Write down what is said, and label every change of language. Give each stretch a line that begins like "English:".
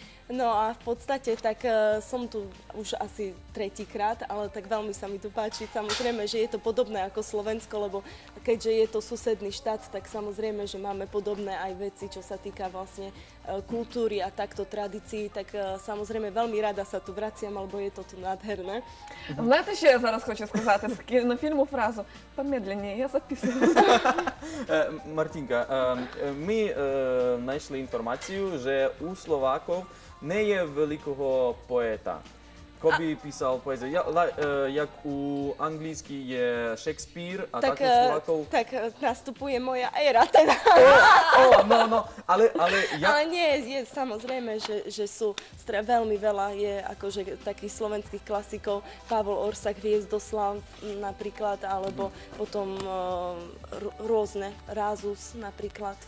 Slovak: No a v podstate tak som tu už asi tretíkrát, ale tak veľmi sa mi tu páči. Samozrejme, že je to podobné ako Slovensko, lebo keďže je to susedný štát, tak samozrejme, že máme podobné aj veci, čo sa týka vlastne kultúry a takto tradícií, tak samozrejme veľmi rada sa tu vraciam, lebo je to tu nádherné.
Ukrainian: Знаєте, що я зараз хочу сказати з кінофільму фразу? Помедленніше, я записую. Мартінка, ми знайшли інформацію, що у Словаків не є великого поета, який писав поезію. Як у англійській є Шекспір, а так у Словаків...
Slovak: Tak nastupuje moja éra teda. Ale Ale nie, je samozrejme, že sú veľmi veľa, je akože takých slovenských klasikov, Pavol Orsak, Hviezdoslav napríklad, alebo potom rôzne, Rázus napríklad.